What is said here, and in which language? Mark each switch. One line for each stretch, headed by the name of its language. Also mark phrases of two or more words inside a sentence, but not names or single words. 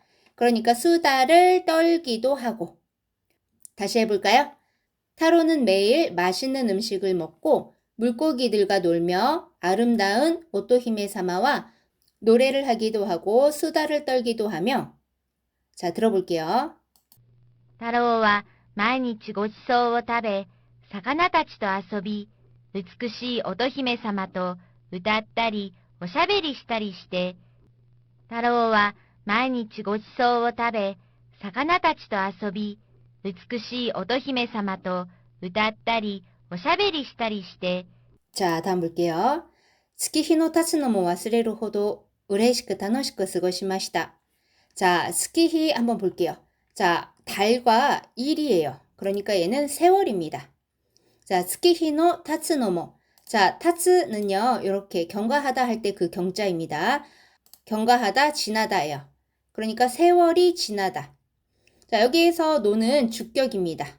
Korean: 그러니까 수다를 떨기도 하고. 다시 해볼까요? 타로는 매일 맛있는 음식을 먹고 물고기들과 놀며 아름다운 오토히메 사마와 노래를 하기도 하고 수다를 떨기도 하며. 자, 들어볼게요.
Japanese: 太郎は毎日ごちそうを食べ、魚たちと遊び、美しい乙姫様と歌ったり、おしゃべりしたりして、太郎は毎日ごちそうを食べ、魚たちと遊び、美しい乙姫様と歌ったり、おしゃべりしたりして。
Korean: 자, 다음 볼게요.
Japanese: 月日の経つのも忘れるほど嬉しく楽しく過ごしました.
Korean: 자, 스키히 한번 볼게요. 자, 달과 일이에요. 그러니까 얘는 세월입니다.
Japanese: 자, 月日の経つのも.
Korean: 자, 타츠는요, 이렇게 경과하다 할 때 그 경자입니다. 경과하다, 지나다예요. 그러니까 세월이 지나다. 자, 여기에서 노는 주격입니다.